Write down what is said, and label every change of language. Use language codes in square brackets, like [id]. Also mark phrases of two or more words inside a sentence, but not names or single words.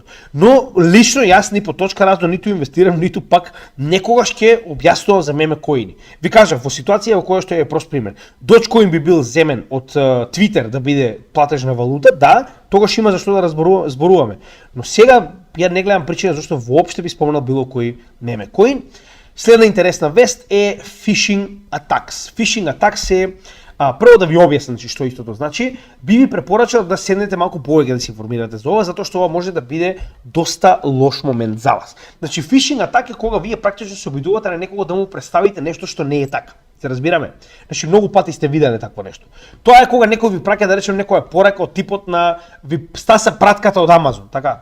[mk] Но лично јас ни по точка разно ниту инвестирам, ниту пак некогаш ќе објаснувам за меме коини. Ви кажав, во ситуација во која што е прост пример, Dogecoin би бил земен од Twitter да биде платежна валута, да, тогаш има зашто да зборуваме. Но сега ја не гледам причина зашто воопште би спомнал било кој [en] meme coin. [mk] Следна интересна вест е [en] phishing attacks. Phishing attacks [mk] е прво да ви објаснам што истото значи, би ви препорачал да седнете малку повеќе да се информирате за ова, затоа што ова може да биде доста лош момент за вас. Значи [en] phishing attack [mk] е кога вие практично се обидувате на некого да му представите нешто што не е така. Се разбираме? Значи многу пати сте виделе такво нешто. Тоа е кога некој ви праќа да речем некоја порака од типот на ви стаса пратката од Амазон, така.